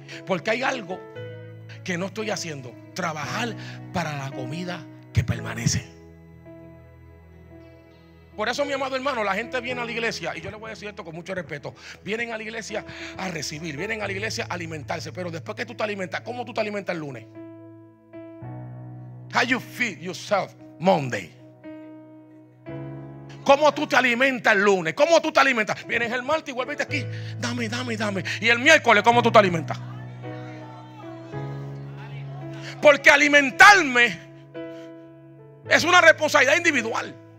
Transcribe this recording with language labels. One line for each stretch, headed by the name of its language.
Spanish: Porque hay algo que no estoy haciendo: trabajar para la comida que permanece. Por eso, mi amado hermano, la gente viene a la iglesia, y yo le voy a decir esto con mucho respeto: vienen a la iglesia a recibir, vienen a la iglesia a alimentarse, pero después que tú te alimentas, ¿cómo tú te alimentas el lunes?
English: How you feed yourself Monday.
Spanish: ¿Cómo tú te alimentas el lunes? ¿Cómo tú te alimentas? Vienes el martes y vuelves aquí: dame. Y el miércoles, ¿cómo tú te alimentas? Porque alimentarme es una responsabilidad individual.